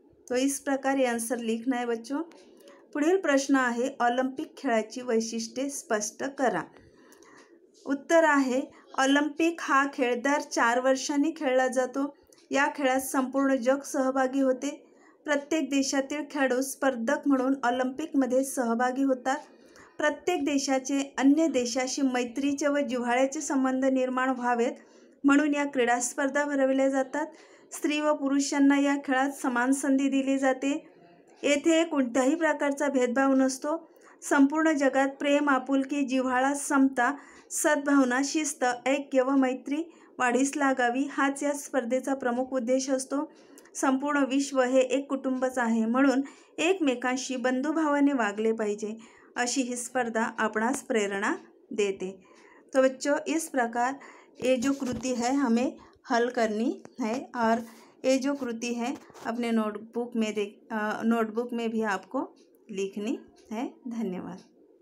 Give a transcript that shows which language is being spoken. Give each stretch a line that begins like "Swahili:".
Hindi: तो इस प्रकार ये आंसर लिखना है बच्चों।
Marathi: पुढील प्रश्न आहे, ऑलिम्पिक खेळाची वैशिष्ट्ये स्पष्ट करा। उत्तर आहे, ऑलिम्पिक हा खेळ दर 4 वर्षांनी खेळला जातो। या खेळात संपूर्ण जग सहभागी होते। प्रत्येक देशातील खेळाडू स्पर्धक म्हणून ऑलिम्पिकमध्ये सहभागी होतात। प्रत्येक देशाचे अन्य देशाशी मैत्रीचे व जिव्हाळ्याचे संबंध निर्माण व्हावेत म्हणून या क्रीडा स्पर्धा भरवल्या जातात। स्त्री व पुरुषांना या खेळात समान संधी दिली जाते। येथे कोणत्याही प्रकारचा भेदभाव नसतो। संपूर्ण जगात प्रेम, आपुलकी, जिव्हाळा, समता, सद्भावना, शिस्त, ऐक्य व मैत्री वाढीस लागावी हाच या स्पर्धेचा प्रमुख उद्देश असतो। संपूर्ण विश्व हे एक कुटुंबच आहे म्हणून एकमेकांशी बंधुभावाने वागले पाहिजे अशी ही स्पर्धा आपणास प्रेरणा देते।
Hindi: तो बच्चों, इस प्रकार ये जो कृति है हमें हल करनी है और ये जो कृति है अपने नोटबुक में भी आपको लिखनी है। धन्यवाद।